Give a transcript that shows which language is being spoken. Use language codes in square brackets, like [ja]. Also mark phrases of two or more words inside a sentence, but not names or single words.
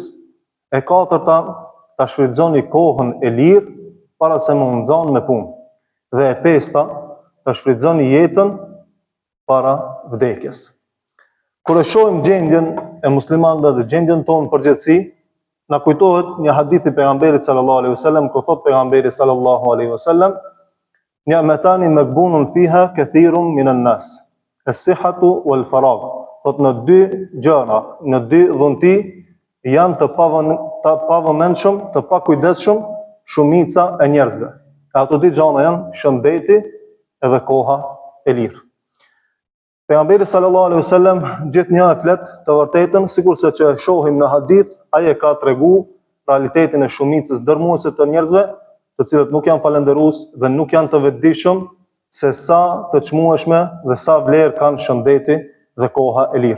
[sq] E katërta, të shfrytëzoni kohën e lirë para se më nxon me punë. Dhe e pesta, të shfrytëzoni jetën para vdekjes. Kur e shohim gjendjen e muslimanëve dhe gjendjen tonë përgjithësi, na kujtohet një hadith i pejgamberit [ar] صلى الله عليه وسلم, [sq] ku thot pejgamberi [ar] صلى الله عليه وسلم, نعمتان مغبون فيها كثير من الناس الصحة والفراغ. [sq] Thot në dy gjëra, në dy dhunti janë të pavëmendshëm, të pakujdesshëm shumica e njerëzve. Ato dy gjëra janë shëndeti edhe koha e lirë. Pejgamberi [ar] صلى الله عليه وسلم [sq] gjithnjë e flet të vërtetën, sikurse që shohim në hadith, ai e ka tregu realitetin e shumicës dërmuese të njerëzve, të cilët nuk janë falënderues dhe nuk janë të vetëdijshëm se sa të çmueshme dhe sa vlerë kanë shëndeti dhe koha e lirë.